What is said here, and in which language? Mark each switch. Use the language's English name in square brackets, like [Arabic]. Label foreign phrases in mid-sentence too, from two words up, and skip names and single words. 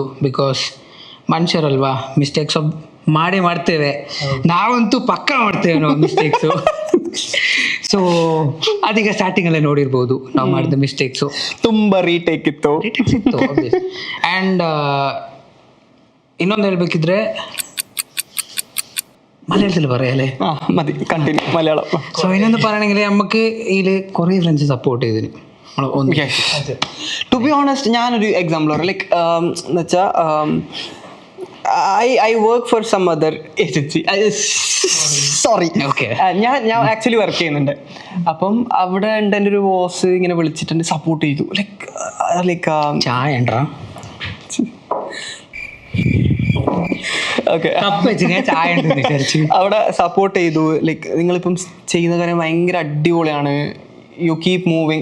[Kannada] ಬಿಕಾಸ್ ಮನುಷ್ಯರಲ್ವಾ, ಮಿಸ್ಟೇಕ್ಸ್ ಮಾಡ್ತೇವೆ. ನಾವಂತೂ ಪಕ್ಕ ಮಾಡ್ತೇವೆ ನಾವು ಮಿಸ್ಟೇಕ್ಸು. ಸೊ ಅದೀಗ ಸ್ಟಾರ್ಟಿಂಗಲ್ಲೇ ನೋಡಿರ್ಬೋದು ನಾವು ಮಾಡಿದ ಮಿಸ್ಟೇಕ್ಸು. ತುಂಬ ರೀಟೇಕ್ ಇತ್ತು. ಆ್ಯಂಡ್ ಇನ್ನೊಂದು ಹೇಳ್ಬೇಕಿದ್ರೆ [Malayalam] മലയാളത്തിൽ പറയാല്ലേ, മതി കണ്ടിന്യൂ മലയാളം. സോ ഇനൊന്ന് പറയണമെങ്കിൽ നമുക്ക് ഇതിൽ കുറേ ഫ്രണ്ട്സ് സപ്പോർട്ട് ചെയ്തിന്. [English] to be honest, [Malayalam] ഞാനൊരു എക്സാമ്പിൾ പറയാം. [English] ലൈക്ക് [Malayalam] എന്ന് വെച്ചാൽ [English] I work for some other agency. Sorry. Okay. [Malayalam] ഞാൻ ആക്ച്വലി വർക്ക് ചെയ്യുന്നുണ്ട്. അപ്പം അവിടെ ഉണ്ട് എൻ്റെ ഒരു ബോസ് ഇങ്ങനെ വിളിച്ചിട്ടുണ്ട്, സപ്പോർട്ട് ചെയ്തു. ലൈക്ക് ചായ ഉണ്ടോ? ഓക്കെ, അവിടെ സപ്പോർട്ട് ചെയ്തു. ലൈക്ക് നിങ്ങളിപ്പം ചെയ്യുന്ന കാര്യം ഭയങ്കര അടിപൊളിയാണ്, [English] you keep moving.